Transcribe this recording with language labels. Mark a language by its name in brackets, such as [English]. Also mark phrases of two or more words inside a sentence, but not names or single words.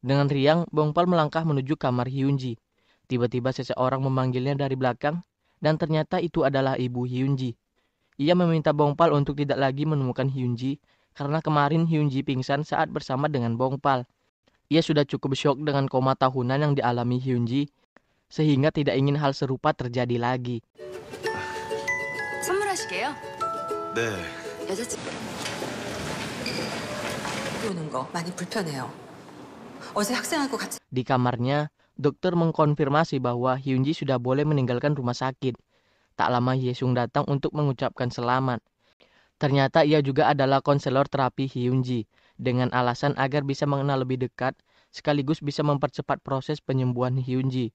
[Indonesian] Dengan riang, Bongpal melangkah menuju kamar Hyunji. Tiba-tiba seseorang memanggilnya dari belakang, dan ternyata itu adalah ibu Hyunji. Ia meminta Bongpal untuk tidak lagi menemukan Hyunji, karena kemarin Hyunji pingsan saat bersama dengan Bongpal. Ia sudah cukup syok dengan koma tahunan yang dialami Hyunji, sehingga tidak ingin hal serupa terjadi lagi. [Korean] 선물하시게요? 네. 여자친구 오는 거 많이 불편해요. 어제 학생하고 같이 [Indonesian] Di kamarnya, dokter mengkonfirmasi bahwa Hyunji sudah boleh meninggalkan rumah sakit. Tak lama Hyesung datang untuk mengucapkan selamat. Ternyata ia juga adalah konselor terapi Hyunji, dengan alasan agar bisa mengenal lebih dekat, sekaligus bisa mempercepat proses penyembuhan Hyunji.